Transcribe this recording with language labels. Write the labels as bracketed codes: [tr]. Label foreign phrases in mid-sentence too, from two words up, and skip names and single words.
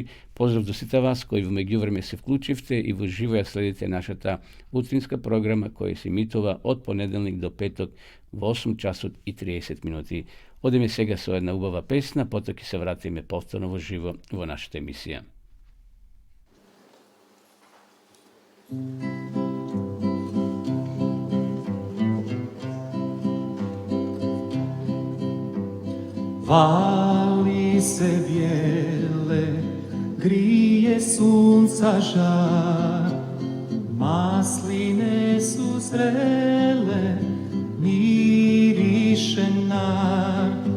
[mk] Поздрав до сите вас кои во меѓувреме се вклучивте и во живо ја следите нашата утринска програма која се емитува од понеделник до петок во 8 часот и 30 минути. Одиме сега со една убава песна, потоа ќе се вратиме повторно во живо во нашата емисија. [hr] Vali se bijele, grije sunca žar, masline su zrele, miriše nar,